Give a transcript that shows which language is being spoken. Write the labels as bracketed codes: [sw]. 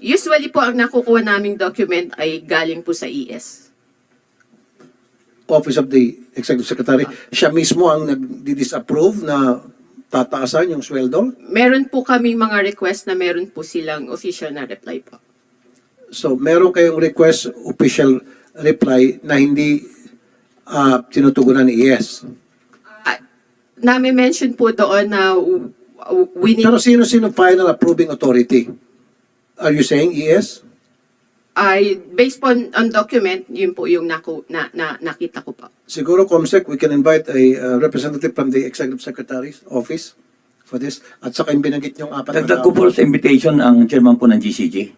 [tl] usually po ang nakukuha naming document ay galing po sa ES. [en] Office of the Executive Secretary. [tl] Siya mismo ang nag-disapprove na tataasan yung sweldo. Meron po kaming mga request na meron po silang official na reply po. So, meron kayong request, official reply na hindi tinutugunan ni ES. Nami-mention po doon na [en] we need... [tl] Pero sino [en] final approving authority? Are you saying ES? Based on document, [tl] yun po yung nakita ko po. Siguro, [en] COMSEC, we can invite a representative from the Executive Secretary's office for this. [tl] At saka yung binanggit niyong apat na Dagdag ko po sa invitation ang chairman po ng GCG.